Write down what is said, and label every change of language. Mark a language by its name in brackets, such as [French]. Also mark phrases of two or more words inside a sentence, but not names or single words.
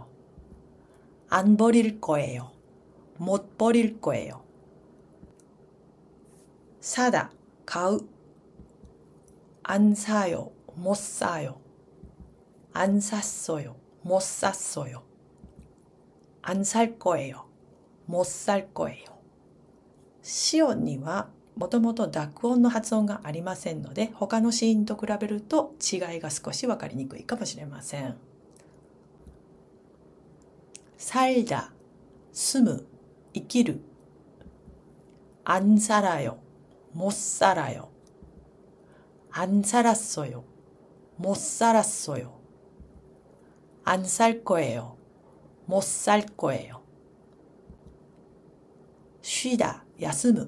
[Korean] 안 버릴 거예요, 못 버릴 거예요. 사다, [Japanese] 買う. [Korean] 안 사요, 못 사요. 안 샀어요, 못 샀어요. 안 살 거예요, 못 살 거예요. [Japanese] シオにはもともと濁音の発音がありませんので、他の子音と比べると違いが少し分かりにくいかもしれません。살다、住む、生きる。 [Korean] 안 살아요, 못 살아요. 안 살았어요, 못 살았어요. 안 살 거예요, 못 살 거예요. 쉬다, [Japanese] 休む.